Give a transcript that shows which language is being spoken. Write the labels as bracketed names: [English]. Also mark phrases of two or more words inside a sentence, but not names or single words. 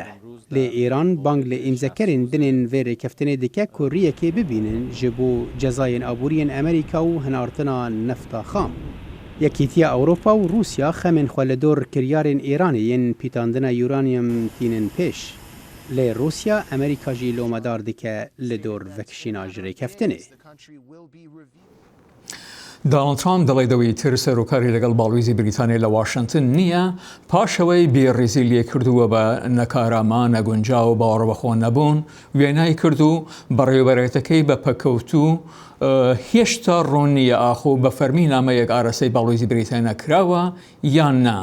[Kurdish] Lê Îran bang li îmzekerên dinên vê rêkeftinê dike ku riyekê bibînin ji bo cezayên aboriyên Amerîka û hinartina nefta xam. Yekîtiya Ewropa û Rûsya xemên xwe li dor kiryarên Îranê yên pîtandina uranyum tînin pêş. Lê Rûsya Amerîka jî lomedar dike li dor vekişîna ji rêkeftinê. [Central Kurdish] دانالد ترامپ دەڵێت دەوەی تر سەرۆکاری لەگەڵ باڵویزی بریتانیا لە واشنگتن نییە پاشەوەی بێڕێزی لێ کردووە بە نەکاراما نەگونجا و باوەڕبەخۆ نەبوون وێنای کرد و بەڕێوەبەرێتەکەی بە پەکەوتوو هێشتا ڕوون نییە ئاخۆ بە فەرمی نامەیەک ئارەسەی باڵویزی بریتانیا کراوە یان نا.